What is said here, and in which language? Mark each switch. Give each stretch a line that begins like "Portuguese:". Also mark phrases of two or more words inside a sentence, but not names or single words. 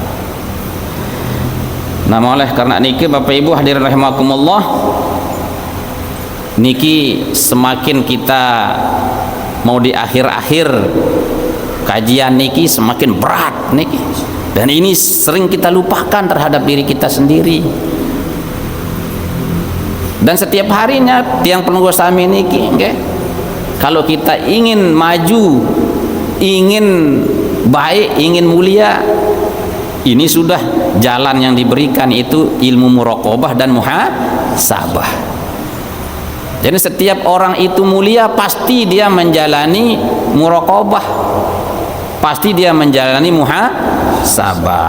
Indonesian: Nah, oleh karena niki Bapak Ibu hadirin rahimakumullah, niki semakin kita mau di akhir-akhir kajian niki semakin berat niki, dan ini sering kita lupakan terhadap diri kita sendiri. Dan setiap harinya
Balinese: tiang penunggu sami niki,
Indonesian: kalau kita ingin maju, ingin baik, ingin mulia, ini sudah jalan yang diberikan, itu ilmu muraqabah dan muhasabah. Jadi setiap orang itu mulia pasti dia menjalani muraqabah, pasti dia menjalani muhasabah.